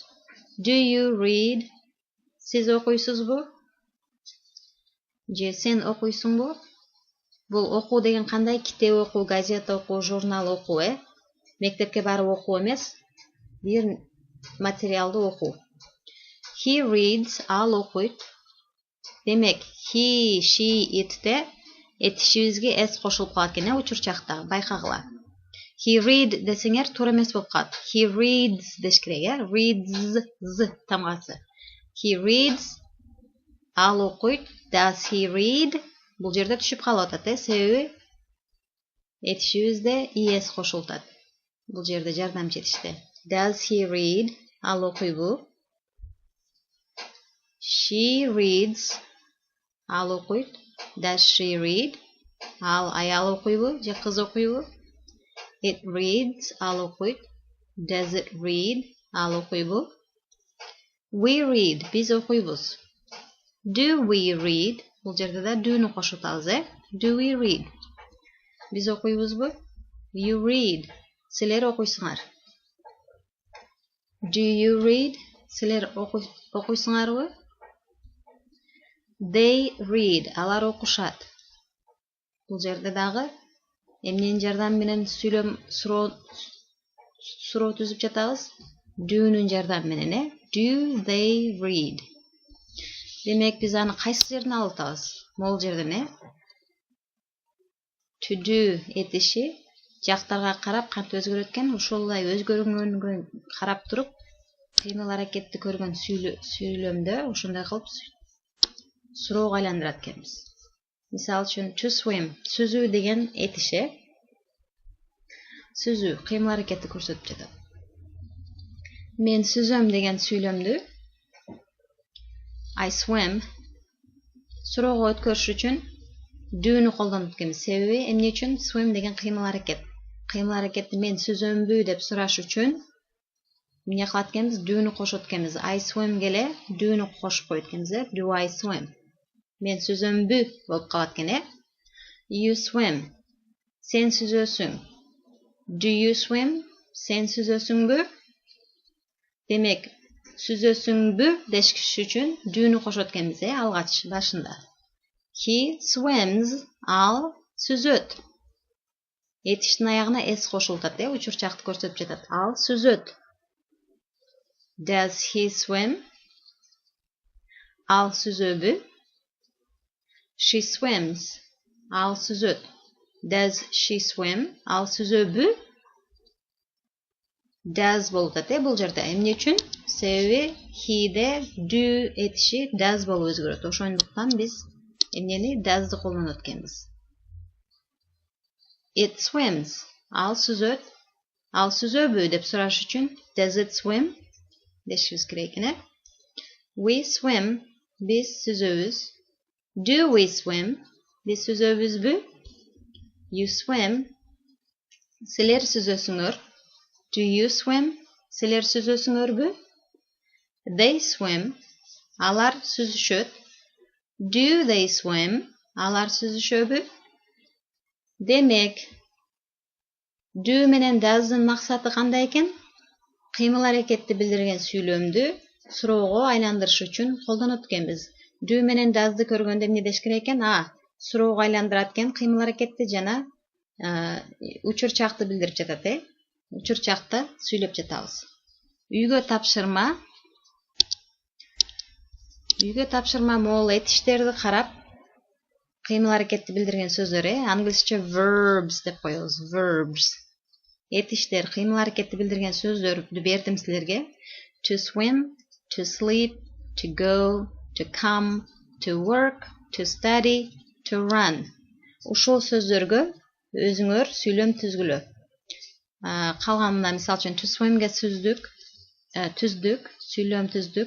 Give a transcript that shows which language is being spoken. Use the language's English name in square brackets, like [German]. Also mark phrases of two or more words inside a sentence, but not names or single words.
[English] Do you read? [Kyrgyz] Сиз окуйсузбу? Же сен окуйсуңбу? Бул окуу деген кандай? Китеп окуу, газета окуу, журнал окуу, Мектепке барып окуу эмес, бир материалды окуу. [English] He reads, [Kyrgyz] ал окуйт. Демек, [English] he, she, [Kyrgyz] it'те этишибизге s кошулуп калат экен, учур чакта, байкагыла. [English] He read [Kyrgyz] десеңер туура эмес болуп калат. [English] He reads [Kyrgyz] деш керек, Reads, z тамгасы. [English] He reads, [Kyrgyz] ал окуйт. [English] Does he read? [Kyrgyz] Бул жерде түшүп калып атат, себеби этишибизде es кошулуп атат. Бул жерде жардамчы этиште. [English] Does he read? [Kyrgyz] Ал окуйбу. [English] She reads. [Kyrgyz] Ал окуйт. [English] Does she read? [Kyrgyz] Ал аял окуйбу же кыз окуйбу? [English] It reads. [Kyrgyz] Ал окуйт. [English] Does it read? [Kyrgyz] Ал окуйбу. [English] We read. [Kyrgyz] Биз окуйбуз. [English] Do we read? [Kyrgyz] Бул жерде да do'ну кошуп атабыз, [English] Do we read? [Kyrgyz] Биз окуйбузбу? [English] You read. [Kyrgyz] Силер окуйсуңар. [English] Do you read? [Kyrgyz] Силер окуйсуңарбы? [English] They read. [Kyrgyz] Алар окушат. Бул жерде дагы эмненин жардамы менен суроо түзүп жатабыз? Do'нун жардамы менен, [English] Do they read? [Kyrgyz] Демек, биз аны кайсы жерден алып атабыз? Могул жерден, [English] To do [Kyrgyz] этиши жактарга карап кантип өзгөрөт экен, ушулай өзгөргөнгө карап туруп, кыймыл аракетти көргөн сүйлөмдө ошондой кылып суроого айландырат экенбиз. Мисалы үчүн, [English] to swim, [Kyrgyz] сүзүү деген этиш, Сүзүү, кыймыл аракетти көрсөтүп жатат. Мен сүзөм деген сүйлөмдү [English] I swim [Kyrgyz] суроого өткөрүш үчүн do'ну колдонуп экенбиз. Себеби эмне үчүн? Swim деген кыймыл аракет. Кыймыл аракетти мен сүзөмбү деп сураш үчүн эмне кылат экенбиз? Do'ну кошот экенбиз. [English] I swim [Kyrgyz] келе do'ну кошуп коет экенбиз, [English] Do I swim? [Kyrgyz] Мен сүзөмбү болуп калат экен, [English] You swim. [Kyrgyz] Сен сүзөсүң. [English] Do you swim? [Kyrgyz] Сен сүзөсүңбү? Демек, сүзөсүңбү деш үчүн do'ну кошот экенбиз, алгач башында. [English] He swims. [Kyrgyz] Ал сүзөт. Этиштин аягына s кошулуп атат, учур чакты көрсөтүп жатат. Ал сүзөт. [English] Does he swim? [Kyrgyz] Ал сүзөбү? [English] She swims. [Kyrgyz] Ал сүзөт. [English] Does she swim? [Kyrgyz] Ал сүзөбү? Does болуп атат бул жерде. Эмне үчүн? Себеби he'де do этиши does болуп өзгөрөт. Ошондуктан биз эмнени does'ды колдонот экенбиз. [English] It swims. [Kyrgyz] Ал сүзөт. Ал сүзөбү деп сураш үчүн [English] does it swim [Kyrgyz] дешибиз керек экен. [English] We swim. [Kyrgyz] Биз сүзөбүз. [English] Do we swim? [Kyrgyz] Биз сүзөбүзбү? [English] You swim. [Kyrgyz] Силер сүзөсүңөр. [English] Do you swim? [Kyrgyz] Силер сүзөсүңөрбү? [English] They swim. [Kyrgyz] Алар сүзүшөт. [English] Do they swim? [Kyrgyz] Алар сүзүшөбү? Демек, do менен does'дын максаты кандай экен? Кыймыл аракетти билдирген сүйлөмдү суроого айландырыш үчүн колдонот экенбиз. Do менен does'ды көргөндө эмне деш керек экен? Суроого айландырат экен кыймыл аракетти жана учурчакты билдирип жатат, Учурчакта сүйлөп жатабыз. Үйгө тапшырма могул этиштерди карап кыймыл аракетти билдирген сөздөр, англисче verbs деп коебуз. Verbs. Этиштер, кыймыл аракетти билдирген сөздөрдү бердим силерге. [English] To swim, to sleep, to go, to come, to work, to study, to run. [Kyrgyz] Ушул сөздөргө өзүңөр сүйлөм түзгүлө. Калганына мисал үчүн [English] to swim'ге [Kyrgyz] түздүк, сүйлөм түздүк.